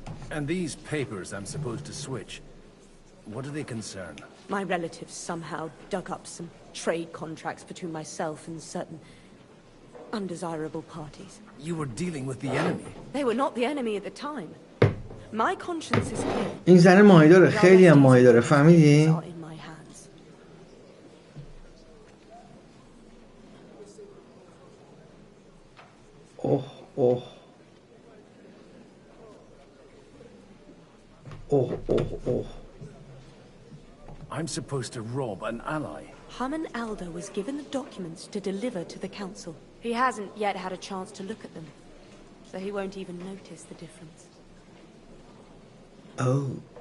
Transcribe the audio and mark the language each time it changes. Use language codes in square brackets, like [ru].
[en] And these papers I'm supposed to switch, what do they concern? My relatives somehow dug up some trade contracts between myself and certain undesirable parties. You were dealing with the enemy. They were not the enemy at the time. My conscience is clear. [fa] این زن ماهی داره، خیلی هم ماهی داره، فهمیدی؟ اوه اوه اوه. [en] I'm supposed to rob an ally. Haman Alder was given the documents to deliver to the council. He hasn't yet had a chance to look at them, so he won't even notice the difference. Oh.